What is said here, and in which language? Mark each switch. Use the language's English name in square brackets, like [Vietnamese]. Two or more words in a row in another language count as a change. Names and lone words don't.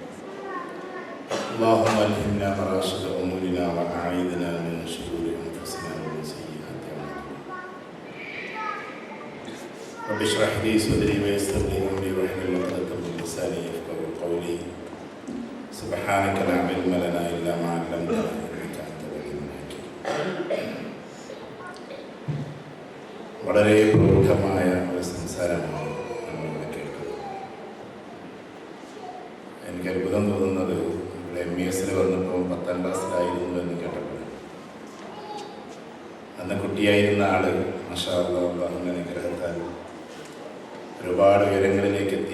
[Arabic] اللهم ألهمنا مراشد أمورنا وأعيذنا من شرور أنفسنا ومن سيئات أعمالنا. رب اشرح لي صدري ويسر لي أمري واحلل عقدة من لساني يفقهوا قولي. سبحانك لا علم لنا إلا ما علمتنا إنك أنت العليم الحكيم. [Malayalam] വളരെ പ്രൗഢമായ ഒരു സംസാരമാണ് നമ്മളിവിടെ കേൾക്കുന്നത്. എനിക്ക് അത്ഭുതം തോന്നുന്നത് ഇവിടെ MES വന്നപ്പോൾ 10ാം ക്ലാസ്സിലായിരുന്നു എന്ന് കേട്ടപ്പോൾ അന്ന് കുട്ടിയായിരുന്ന ആള് [Arabic] ما شاء الله [Malayalam] അങ്ങനെ ഗ്രഹത്താൽ ഒരുപാട് ഉയരങ്ങളിലേക്ക് എത്തി.